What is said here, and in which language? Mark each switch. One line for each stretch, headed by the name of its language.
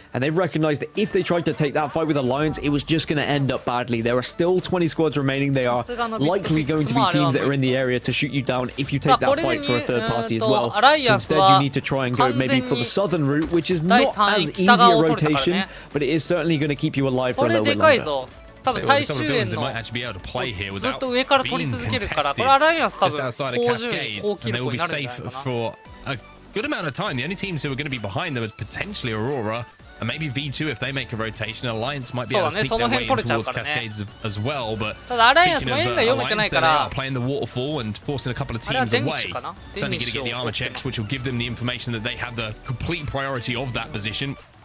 English: And they've recognized that if they tried to take that fight with Alliance, it was just going to end up badly. There are still 20 squads remaining. They are likely going to be teams that are in the area to shoot you down if you take that fight for a third party as well. So instead, you need to try and go maybe for the southern route, which is not as easy a rotation, but it is certainly going to keep you alive for a little bit longer.
Japanese: 多分最終円のずっと上から取り続けるから、これアライアンス多分高順位高記録になるんじゃないかな。
English: Good amount of time. The only teams who are going to be behind them is potentially Aurora and maybe V2 if they make a rotation. Alliance might be able to sneak their way in towards Cascades as well. But speaking of Alliance, they are playing the waterfall and forcing a couple of teams away. Certainly going to get the armor checks, which will give them the information that they have the complete priority of that position.